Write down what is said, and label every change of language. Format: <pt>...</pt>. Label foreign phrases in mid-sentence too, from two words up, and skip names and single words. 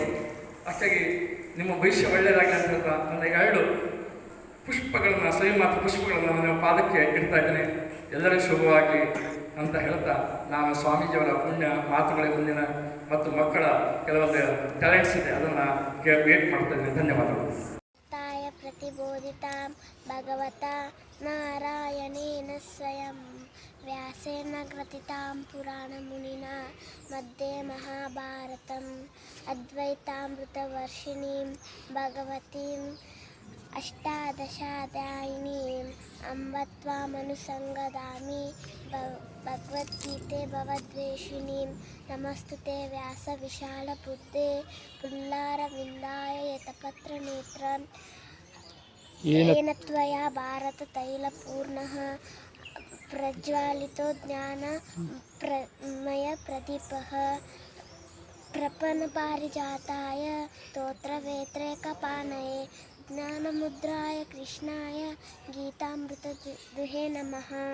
<kn>ಅಷ್ಟಾಗಿ ನಿಮ್ಮ ಭವಿಷ್ಯ ಒಳ್ಳೆಯದಾಗಲಿ ಅಂತ ಹೇಳ್ತಾ ನನ್ನ 2 ಪುಷ್ಪಗಳನ್ನು ಸವಿಮಾತ ಪುಷ್ಪಗಳನ್ನು ನನ್ನ ಪಾದಕ್ಕೆ ಇಡ್ತಾ ಇದ್ದೇನೆ. ಎಲ್ಲರಿಗೂ ಶುಭವಾಗಿ ಅಂತ ಹೇಳ್ತಾ ನಾನು ಸ್ವಾಮೀಜಿಯವರ ಪುಣ್ಯ ಮಾತುಗಳ ಮುಂದಿನ ಮತ್ತು ಮಕ್ಕಳ ಕೆಲವೊಂದು ಟ್ಯಾಲೆಂಟ್ಸ್ ಇದೆ, ಅದನ್ನು ವೇಟ್ ಮಾಡ್ತಾ ಇದ್ದೇನೆ. ಧನ್ಯವಾದಗಳು.</kn> <sa>ಪ್ರತಿಬೋಧಿತಾಂ ಭಗವತಾ ನಾರಾಯಣೇನ ಸ್ವಯಂ ವ್ಯಾಸೇನ ಗ್ರಥಿತಾಂ ಪುರಾಣಮುನಿನಾ ಮಧ್ಯೆ ಮಹಾಭಾರತಂ ಅದ್ವೈತಾಮೃತವರ್ಷಿಣೀಂ ಭಗವತೀಂ ಅಷ್ಟಾದಶಾಧ್ಯಾಯಿನೀಂ ಅಂಬ ತ್ವಾಮನುಸಂಗದಾಮಿ ಭಗವದ್ಗೀತೆ ಭವದ್ವೇಷಿಣೀಂ ನಮಸ್ತುತೆ ವ್ಯಾಸ ವಿಶಾಲ ಬುದ್ಧೇ ಪುಲ್ಲಾರವಿಂದಾಯ ಯತಪತ್ರ ನೇತ್ರಂ येन त्वया भारत तैलपूर्णः प्रज्वालितो ज्ञानमय प्रदीपः प्रपन्नपारिजाताय स्तोत्रवेत्रैकपाणये ज्ञानमुद्राय कृष्णाय गीतामृतदुहे नमः.</sa>